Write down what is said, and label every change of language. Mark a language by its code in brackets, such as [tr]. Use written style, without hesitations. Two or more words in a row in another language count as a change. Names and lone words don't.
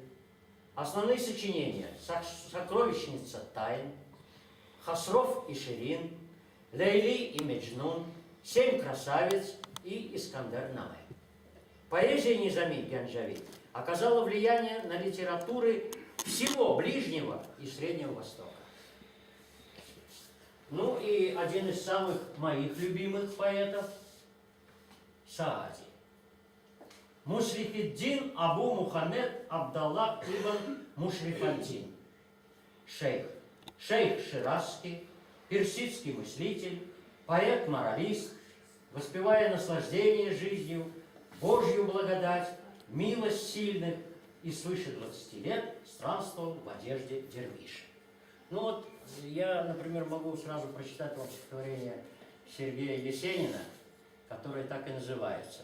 [ru] Основные сочинения: «Сокровищница тайн», «Хасров и Ширин», «Лейли и Меджнун», «Семь красавиц» и «Искандер Наме». Поэзия Низами Ганджави оказала влияние на литературы всего Ближнего и Среднего Востока. Ну и один из самых моих любимых поэтов – Саади. Мушрифиддин Абу Мухаммед Абдаллах ибн Мушрифаддин. Шейх Ширазский, персидский мыслитель, поэт-моралист, воспевая наслаждение жизнью, Божью благодать, милость сильных, и свыше 20 лет странствовал в одежде дервиша. Ну вот, я, например, могу сразу прочитать вам стихотворение Сергея Есенина, которое так и называется.